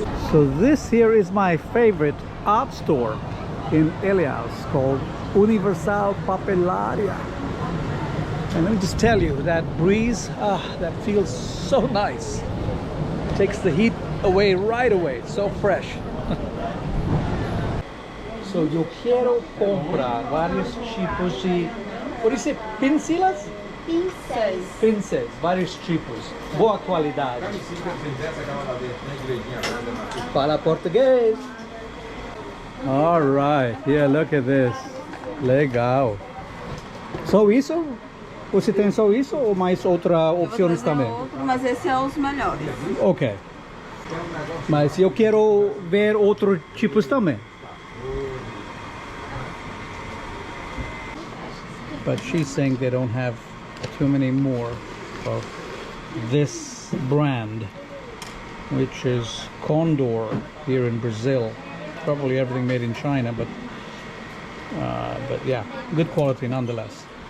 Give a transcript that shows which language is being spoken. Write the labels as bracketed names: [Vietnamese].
[English] So this here is my favorite art store in Ilhéus, called Universal Papelaria. And let me just tell you, that breeze, that feels so nice. Takes the heat away right away. It's so fresh. So [Portuguese] eu quero comprar vários tipos de, [English] what do you say, [Portuguese] pincelas? Pincéis, vários tipos. Boa qualidade. Fala português. [English] All right, yeah, look at this. [Portuguese] Legal. Só isso? Você tem só isso ou mais outras opções também? Mas esses são os melhores. Ok. Mas eu quero ver outros tipos também. [English] But she's saying they don't have too many more of this brand, which is Condor here in Brazil. Probably everything made in China, but yeah, good quality nonetheless.